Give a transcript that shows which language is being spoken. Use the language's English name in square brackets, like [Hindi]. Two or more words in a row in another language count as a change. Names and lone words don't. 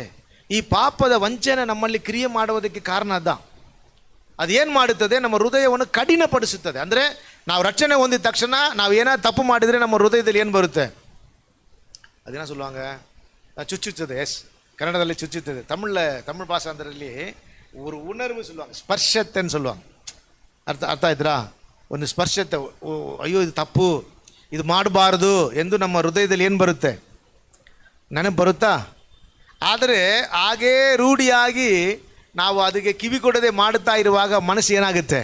[Kannada] ಈ ಪಾಪದ ವಂಚನೆ ನಮ್ಮಲ್ಲಿ ಕ್ರಿಯೆ ಮಾಡುವುದಕ್ಕೆ ಕಾರಣ ಅದೇನು ಮಾಡುತ್ತದೆ? ನಮ್ಮ ಹೃದಯವನ್ನು ಕಠಿಣಪಡಿಸುತ್ತದೆ. ಅಂದರೆ ನಾವು ರಕ್ಷಣೆ ಹೊಂದಿದ ತಕ್ಷಣ ನಾವು ಏನಾದ್ರು ತಪ್ಪು ಮಾಡಿದರೆ ನಮ್ಮ ಹೃದಯದಲ್ಲಿ ಏನು ಬರುತ್ತೆ? ಅದೇನೋ சொல்லுவாங்க, ಚುಚ್ಚುತ್ತದೆ. ಎಸ್, ಕನ್ನಡದಲ್ಲಿ ಚುಚ್ಚುತ್ತದೆ. ತಮಿಳ್ ಭಾಷಾಂತರದಲ್ಲಿ [Tamil] ஒரு உணர்வு சொல்லுவாங்க, ಸ್ಪರ್ಶತೆன்னு சொல்லுவாங்க. [Kannada] ಅರ್ಥ ಆಯ್ತಾ? ಒಂದು ಸ್ಪರ್ಶತೆ, ಅಯ್ಯೋ ಇದು ತಪ್ಪು, ಇದು ಮಾಡಬಾರ್ದು ಎಂದು ನಮ್ಮ ಹೃದಯದಲ್ಲಿ ಏನು ಬರುತ್ತೆ? ನನಗೆ ಬರುತ್ತಾ? ಆದರೆ ಹಾಗೇ ರೂಢಿಯಾಗಿ ನಾವು ಅದಕ್ಕೆ ಕಿವಿ ಕೊಡದೆ ಮಾಡುತ್ತಾ ಇರುವಾಗ ಮನಸ್ಸು ಏನಾಗುತ್ತೆ?